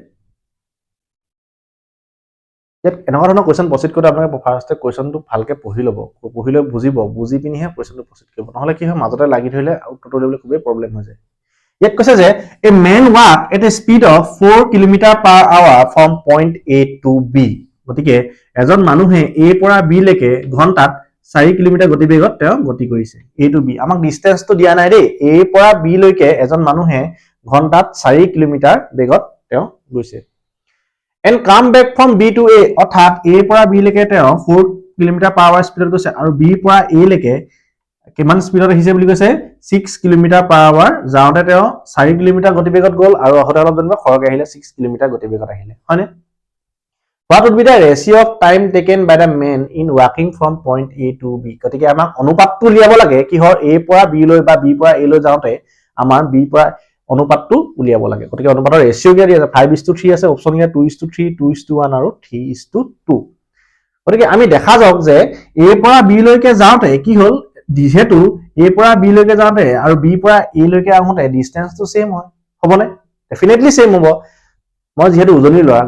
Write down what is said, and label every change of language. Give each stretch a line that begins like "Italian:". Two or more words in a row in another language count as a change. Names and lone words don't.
Assamese: ইয়াত এনেকুৱা ধৰণৰ কুৱেশ্যন প্ৰচিড কৰোঁতে আপোনালোকে ফাৰ্ষ্টে কুৱেশ্যনটো ভালকৈ পঢ়ি ল'ব পঢ়ি লৈ বুজিব বুজি পিনিহে কুৱেশ্যনটো প্ৰচিড কৰিব নহ'লে কি হয় মাজতে লাগি ধৰিলে উত্তৰটো দিবলৈ খুবেই প্ৰব্লেম হৈ যায় ইয়াত কৈছে যে
English: a man walk at a speed of 4 kilometre per hour from point A to B
Assamese: গতিকে এজন মানুহে এ পৰা বি লৈকে ঘণ্টাত 4 কিলোমিটাৰ গতিবেগত তেওঁ গতি কৰিছে
English: A to B
Assamese: আমাক ডিষ্টেন্সটো দিয়া নাই দেই এ পৰা বি লৈকে এজন মানুহে ঘণ্টাত 4 কিলোমিটাৰ বেগত তেওঁ গৈছে
English: and come back from B to A
Assamese: অৰ্থাৎ A পৰা B লৈকে তেওঁ 4
English: kilometre per hour speed
Assamese: গৈছে আৰু B পৰা A লৈকে কিমান স্পীডত আহিছে বুলি কৈছে 6
English: kilometre per hour
Assamese: যাওঁতে তেওঁ 4 কিলোমিটাৰ গতিবেগত গ'ল আৰু আহোঁতে অলপ যেনিবা খৰকৈ আহিলে 6 কিলোমিটাৰ গতিবেগত আহিলে হয়নে
English: What would be the ratio of time taken by the man in walking from point A to B
Assamese: গতিকে আমাক অনুপাতটো উলিয়াব লাগে কিহৰ A পৰা B লৈ বা B পৰা A লৈ যাওঁতে আমাৰ B পৰা অনুপাতটো উলিয়াব লাগে গতিকে অনুপাতৰ ৰেশিও কি আছে 5:3 আছে অপচন কি 2:3 2:1 আৰু 3:2 গতিকে আমি দেখা যাওক যে A পৰা B লৈকে যাওঁতে কি হ'ল যেহেতু A পৰা B লৈকে যাওঁতে আৰু B পৰা A লৈকে আহোঁতে
English: distance same
Assamese: হয় হ'বনে
English: definitely same
Assamese: হ'ব মই যেহেতু উজনি লৰা